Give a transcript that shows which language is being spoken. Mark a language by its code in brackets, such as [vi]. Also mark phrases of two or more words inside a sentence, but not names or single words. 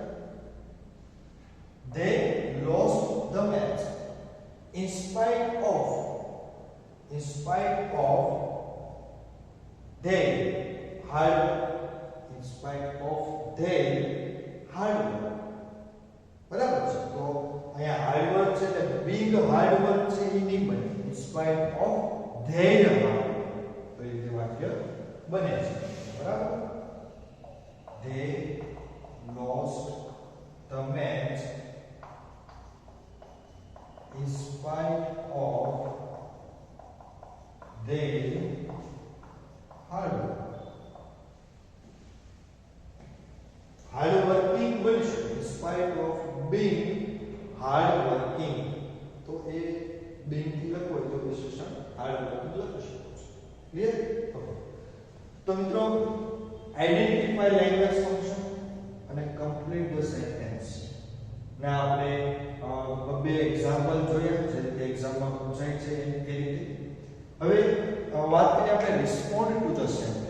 [en] they lost the match in spite of they hard in spite of they hard work. [gu] બરાબર છે. તો અહીંયા [en] hard work [gu] છે એટલે [en] big hard work [gu] છે એ નહીં બને. [en] in spite of their hard work. [gu] તો એ રીતે વાક્ય બને છે. બરાબર. [en] they lost the match in spite of their hard work. Hard working [gu] બોલી શકો. [en] In spite of being hard working. [gu] તો એ being થી લખો તો વિશેષણ [en] hard working [gu] લખી શકો છો. ક્લિયર? તો મિત્રો [en] identify language function [gu] અને [en] complete the sentence [gu] ના આપણે બે એક્ઝામ્પલ જોયા. જે રીતે એક્ઝામમાં પૂછાય છે એ રીતે. હવે વાત કરીએ આપણે [en] respond to the sentence.